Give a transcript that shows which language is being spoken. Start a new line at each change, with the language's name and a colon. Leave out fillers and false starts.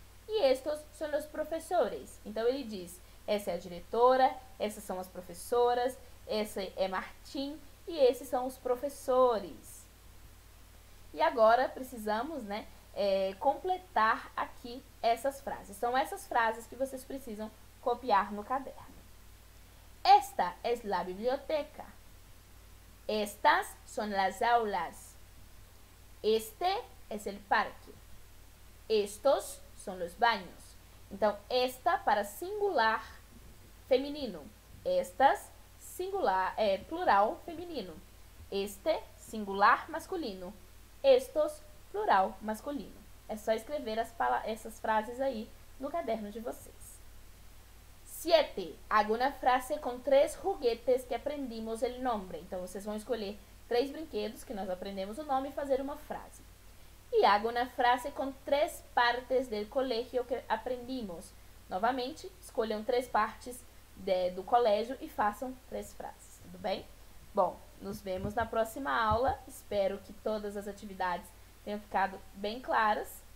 Portuguese: E estes são os professores. Então, ele diz, essa é a diretora, essas são as professoras, esse é Martim e esses são os professores. E agora precisamos, né, completar aqui essas frases. São essas frases que vocês precisam copiar no caderno.
Spanish: Esta es la biblioteca. Estas son las aulas. Este es el parque. Estos son los baños.
Portuguese: Então, esta para singular feminino. Estas, singular, plural feminino. Este, singular masculino. Estos, plural masculino. É só escrever essas frases aí no caderno de vocês. 7.
Spanish: Haga una frase com 3 juguetes que aprendimos el nombre.
Portuguese: Então, vocês vão escolher 3 brinquedos que nós aprendemos o nome e fazer uma frase.
Spanish: E haga una frase com 3 partes del colegio que aprendimos.
Portuguese: Novamente, escolham 3 partes do colégio e façam 3 frases, tudo bem? Bom, nos vemos na próxima aula. Espero que todas as atividades tenham ficado bem claras.